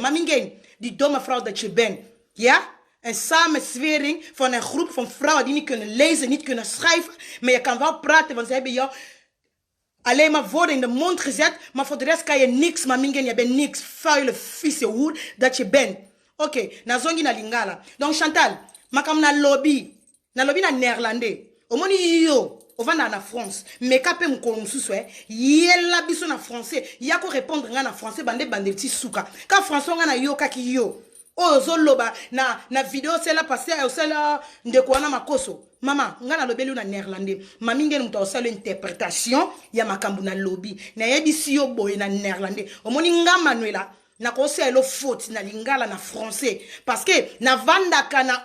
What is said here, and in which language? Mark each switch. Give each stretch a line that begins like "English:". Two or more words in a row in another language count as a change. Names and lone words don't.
Dutch: Maar Mingen, die domme vrouw dat je bent. Ja? Een samenzwering van een groep van vrouwen die niet kunnen lezen, niet kunnen schrijven. Maar je kan wel praten, want ze hebben jou alleen maar woorden in de mond gezet. Maar voor de rest kan je niks. Maar Mingen, je bent niks. Vuile, vieze hoer dat je bent. Oké,
Lingala: na zongi na Lingala. Donc Chantal, makam na lobby. nalobi na néerlandais omoni yo ovanda na France mais kape mukolo mususu yela biso na français yako répondre nga na français bande ti suka ka français nga na yo kaki yo ozoloba na vidéo
French: cela passé
Lingala: osala ndeko wana makoso mama nga na lobeli na néerlandais mami ngene muto osala interprétation ya makambu na lobi na yebisi yo boye na néerlandais omoni nga Manuela na koselo faute na lingala na français
French: parce que
Lingala: na vandaka na